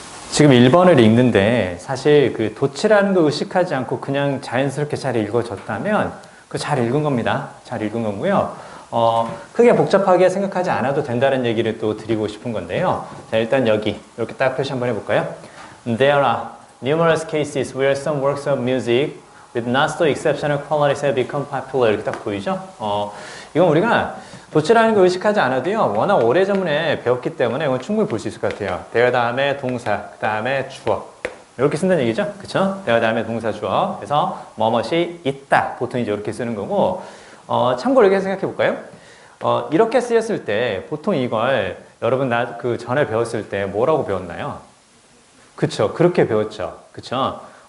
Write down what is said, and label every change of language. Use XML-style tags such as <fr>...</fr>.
<ko>지금 1번을 읽는데 사실 그 도치라는 거 의식하지 않고 그냥 자연스럽게 잘 읽어졌다면 그 잘 읽은 겁니다. 잘 읽은 거고요. 크게 복잡하게 생각하지 않아도 된다는 얘기를 또 드리고 싶은 건데요. 자, 일단 여기 이렇게 딱 표시 한번 해볼까요?</ko> <en>There are numerous cases where some works of music with not so exceptional qualities have become popular.</en> <ko>이렇게 딱 보이죠? 이건 우리가 도치라는 거 의식하지 않아도요. 워낙 오래전에 배웠기 때문에 이건 충분히 볼 수 있을 것 같아요. there 다음에 동사, 그 다음에 주어. 이렇게 쓴다는 얘기죠? 그쵸? there 다음에 동사, 주어. 그래서 뭐뭇이 있다. 보통 이제 이렇게 쓰는 거고. 참고로 이렇게 생각해 볼까요? 이렇게 쓰였을 때 보통 이걸 여러분 그 전에 배웠을 때 뭐라고 배웠나요? 그쵸? 그렇게 배웠죠. 그쵸?</ko>